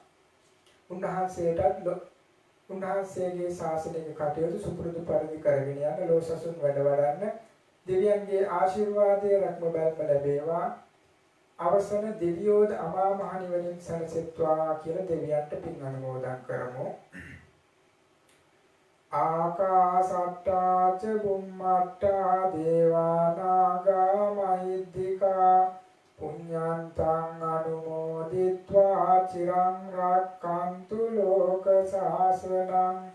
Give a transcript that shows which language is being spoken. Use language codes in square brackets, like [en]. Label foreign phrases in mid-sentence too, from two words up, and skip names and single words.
[si] උන්වහන්සේගේ ශාසනික කටයුතු සුපුරුදු පරිදි කරගෙන යන ලෝසසුන් වැඩ වඩන්න දෙවියන්ගේ ආශිර්වාදය රැක්ම බැලම ලැබේවා. අවසන දෙවියෝද අමා මහ නිවනින් සැනසෙත්වා කියලා දෙවියන්ට පින් අනුමෝදන් කරමු. [pi] ආකාසට්ටා ච බුම්මට්ටා දේවා නාග මහිද්దికා පුඤ්ඤන්තං අනුමෝදිත්වා චිරං රක්ඛන්තු ලෝක සාසනං.